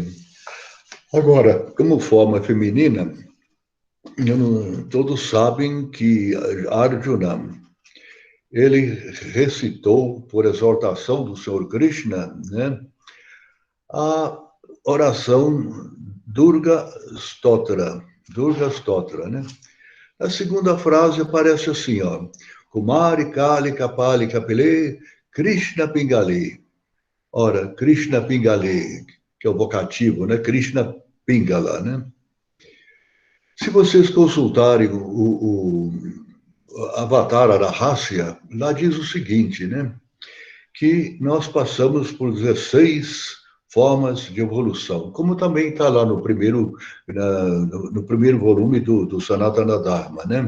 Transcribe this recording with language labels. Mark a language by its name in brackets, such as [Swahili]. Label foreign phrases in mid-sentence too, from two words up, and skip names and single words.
[Portuguese] Agora, como forma feminina, todos sabem que Arjuna, ele recitou, por exortação do Senhor Krishna, né, a oração Durga Stotra, né? A segunda frase aparece assim, ó, Kumari Kali Kapali Kapile Krishna Pingale. Ora, Krishna Pingale, que é o vocativo, né? Krishna Pingala, né? Se vocês consultarem o Avatar Rahasya, lá diz o seguinte, né? Que nós passamos por 16 formas de evolução, como também está lá no primeiro volume do Sanatana Dharma, né?